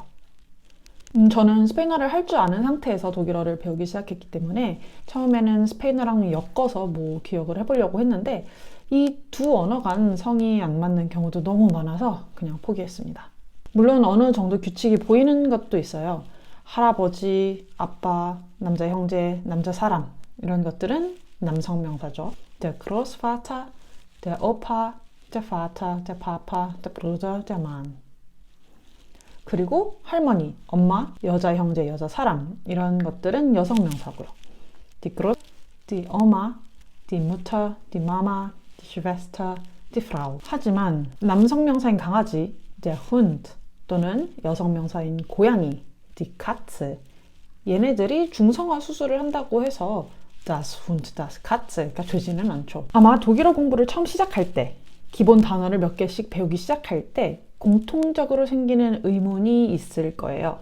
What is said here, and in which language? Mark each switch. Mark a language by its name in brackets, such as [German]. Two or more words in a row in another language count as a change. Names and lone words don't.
[Korean] 저는 스페인어를 할 줄 아는 상태에서 독일어를 배우기 시작했기 때문에 처음에는 스페인어랑 엮어서 뭐 기억을 해보려고 했는데 이 두 언어 간 성이 안 맞는 경우도 너무 많아서 그냥 포기했습니다. 물론 어느 정도 규칙이 보이는 것도 있어요. 할아버지, 아빠, 남자 형제, 남자 사람 이런 것들은 남성 명사죠. [German] Der Großvater, der Opa, der Vater, der Papa, der Bruder, der Mann. [Korean] 그리고 할머니, 엄마, 여자 형제, 여자 사람 이런 것들은 여성 명사고요. [German] Die Groß, die Oma, die Mutter, die Mama, die Schwester, die Frau. [Korean] 하지만 남성 명사인 강아지, [German] der Hund [Korean] 또는 여성 명사인 고양이, [German] die Katze. [Korean] 얘네들이 중성화 수술을 한다고 해서 [German] das Hund, das Katze [Korean] 가 되지는 않죠. 아마 독일어 공부를 처음 시작할 때, 기본 단어를 몇 개씩 배우기 시작할 때 공통적으로 생기는 의문이 있을 거예요.